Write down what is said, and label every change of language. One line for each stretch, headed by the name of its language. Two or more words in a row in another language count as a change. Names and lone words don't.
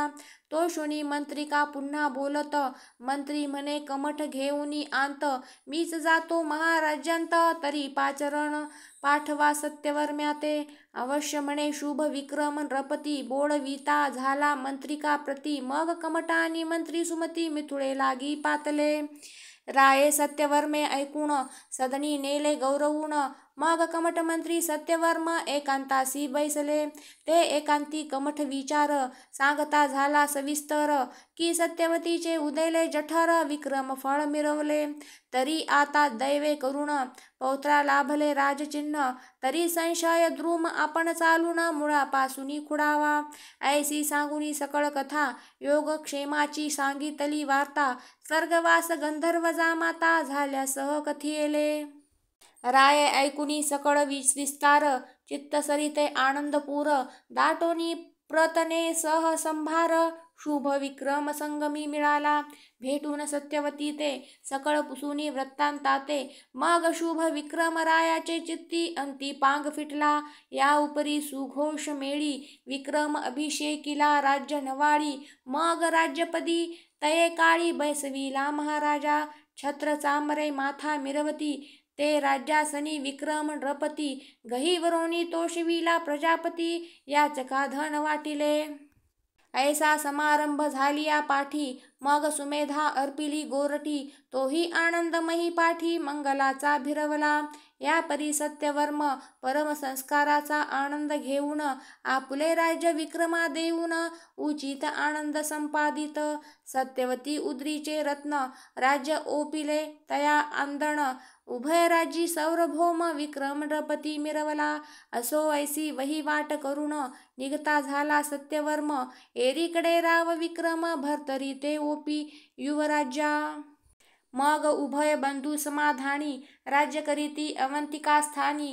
Marathi: तोषुनी मंत्रिका पुन्हा बोलत मंत्री म्हणे कमठ घेऊनी आंत. मीच जातो महाराज्यांत तरी पाचरण पाठवा सत्यवर्म्या ते. अवश्य म्हणे शुभ विक्रम नृपती बोलविता झाला मंत्रिका प्रती. मग कमठानी मंत्री सुमती मिथुळे लागी पातले. राये सत्यवर्मे ऐकून सदनी नेले गौरवून. मग कमठ मंत्री सत्यवर्म एकांतासी बैसले. ते एकांती कमठ विचार सांगता झाला सविस्तर. की सत्यवतीचे उदेले जठर विक्रम फळ मिरवले. तरी आता दैवे करुण पौत्रा लाभले राजचिन्ह. तरी संशय द्रुम आपण चालून मुळापासूनी खुडावा. ऐसी सांगुनी सकळ कथा योगक्षेमाची सांगितली वार्ता. स्वर्गवास गंधर्व जामाता झाल्या सह कथियेले. राये ऐकुनी सकळ विस्तार चित्तसरिते आनंदपूर. दाटोनी प्रतने सह संभार शुभ विक्रम संगमी मिळाला. भेटून सत्यवती ते सकळ पुसुनी वृत्तांताते. मग शुभ विक्रम रायाचे चित्ती अंती पांग फिटला. या उपरी सुघोष मेळी विक्रम अभिषेकिला राज्य नवाळी. मग राज्यपदी तये काळी बैसविला महाराजा. छत्र चामरे माथा मिरवती ते राज्यासनी विक्रम नृपती. गहिवरोनी तोषविला प्रजापती याचका धन वाटिले. ऐसा समारंभ झालिया पाठी. मग सुमेधा अर्पिली गोरटी. तोही आनंदमयी पाठी मंगलाचा भिरवला. या परी सत्यवर्म परम संस्काराचा आनंद घेऊन आपुले राज्य विक्रमा देऊन उचित आनंद संपादित. सत्यवती उद्रीचे रत्न राज्य ओपिले तया आंदण. उभय राज्यी सार्वभौम विक्रम नृपती मिरवला. असो ऐसी वहिवाट करून निघता झाला सत्यवर्म. एरीकडे राव विक्रम भर्तरी ते ओपी युवराज्या. मग उभय बंधू समाधानी राज्य करीती अवंतिका स्थानी.